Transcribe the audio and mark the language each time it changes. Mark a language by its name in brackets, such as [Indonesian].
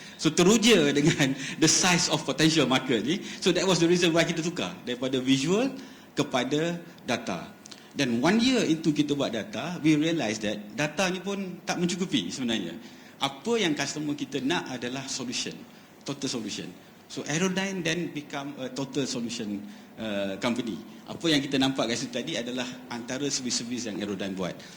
[Malay] So teruja dengan [English] the size of potential market [Malay] ni. [English] So that was the reason why [Malay] kita tukar daripada visual kepada data. Dan [English] 1 year into [Malay] kita buat data, [English] we realise that [Malay] data ni pun tak mencukupi sebenarnya. Apa yang customer kita nak adalah solution, total solution. [English] So Aerodyne then become a total solution company. [Malay] Apa yang kita nampak kat situ tadi adalah antara servis-servis yang Aerodyne buat.